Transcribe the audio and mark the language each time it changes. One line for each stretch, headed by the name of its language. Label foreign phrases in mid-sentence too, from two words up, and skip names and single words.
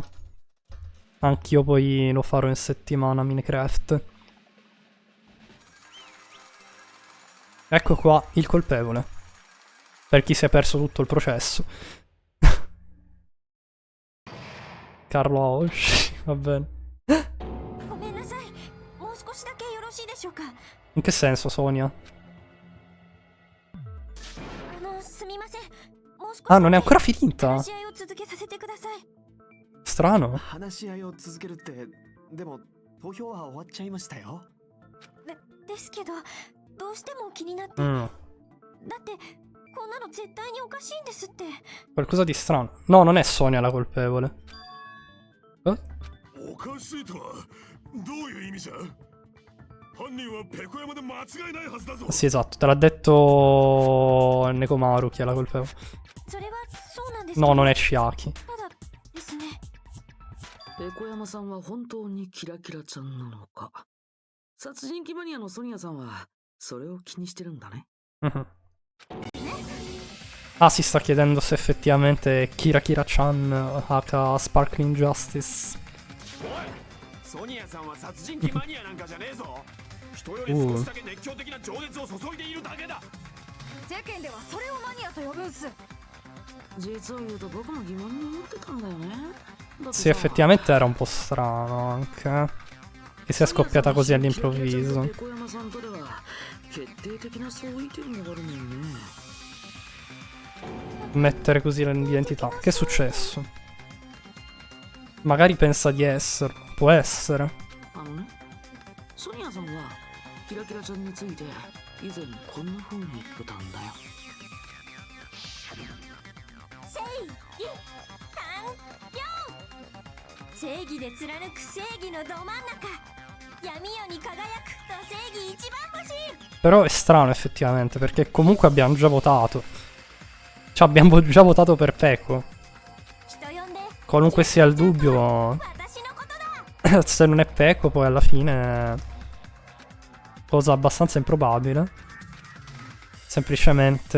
Italian: Anch'io poi lo farò in settimana, Minecraft. Ecco qua il colpevole. Per chi si è perso tutto il processo. Carlo Aoshi, va bene.
Japanese: ごめんなさい。もう少しだけよろしいでしょうか。
Italian: In che senso, Sonia?
Japanese: すみません。もう少し
Italian: Ah, non è ancora finita?
Japanese: 話し合いを続けさせてください。
Italian: Strano.
Japanese: 話し合いを続けるって、でも投票は終わっちゃいましたよ。ですけど、どうしても気になって。 Mm. だってこんなの絶対におかしいんですって。
Italian: Qualcosa di strano. No, non è Sonia la colpevole.
Japanese: おかしいとはどういう意味じゃ。犯人はペコ山で間違いないはずだぞ。
Italian: Sì, esatto, te l'ha detto Nekomaru chi è la colpevole.
Japanese: それはそうなんですけ
Italian: No,
Japanese: ど。
Italian: non è Chiaki.
Japanese: ただですね。ペコ山さんは本当にキラキラちゃんなのか。殺人鬼マニアのソニアさんはそれを気にしてるんだね。
Italian: Mhm. Ah, si sta chiedendo se effettivamente Kira Kira-chan H Sparkling Justice.
Japanese: ソニアさんは殺人鬼マニアなんかじゃねえぞ。人より少しだけ熱狂的な情熱を注いでいるだけだ。世間ではそれをマニアと呼ぶんす。実を言うと僕も疑問に思ってたんだよね。
Italian: Sì, effettivamente era un po' strano anche. Che sia scoppiata così all'improvviso.
Japanese: ペコ山さんとでは決定的な相違点があるもんね。
Italian: Mettere così l'identità. Che è successo? Magari pensa di esserlo. Può essere.
Japanese: あのね、ソニアさんはキラキラちゃんについて以前こんな風に言ってたんだよ。正義完了。正義で貫く正義のど真ん中。闇夜に輝くと正義一番星。
Italian: Però è strano effettivamente perché comunque abbiamo già votato. Cioè abbiamo già votato per Pecco. Qualunque sia il dubbio. Se non è Pecco poi alla fine. Cosa abbastanza improbabile.